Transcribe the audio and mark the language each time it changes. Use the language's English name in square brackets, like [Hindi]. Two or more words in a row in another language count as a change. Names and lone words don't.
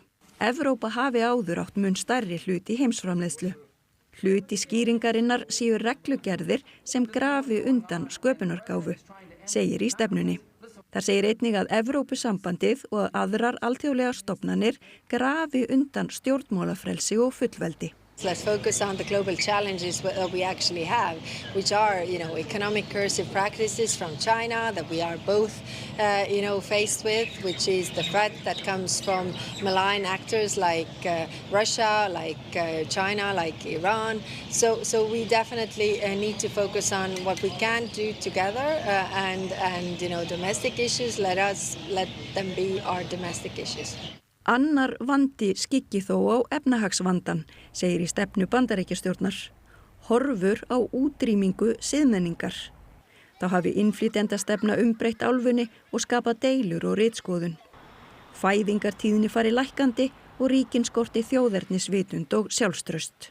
[Icelandic] Evrópa hafi áður átt mun stærri hlut í heimsframleiðslu. Hluti skýringarinnar séu reglugerðir sem grafi undan sköpunargáfu, segir í stefnunni. Þar segir einnig að Evrópusambandið og aðrar alþjóðlegar stofnanir grafi undan stjórnmálafrelsi og fullveldi. [English] Let's focus on the global challenges that we actually have, which are, economic coercive practices from China that we are both, faced with, which is the threat that comes from malign actors like Russia, like China, like Iran. So we definitely need to focus on what we can do together, and domestic issues. Let them be our domestic issues. [Icelandic] Annar vandi skyggi þó á efnahagsvandan, segir í stefnu Bandaríkjastjórnar. Horfur á útrýmingu siðmenningar. Þá hafi innflytjendastefna umbreytt álfunni og skapað deilur og ritskoðun. Fæðingartíðni fari lækkandi og ríkin skorti þjóðernisvitund og sjálfstraust.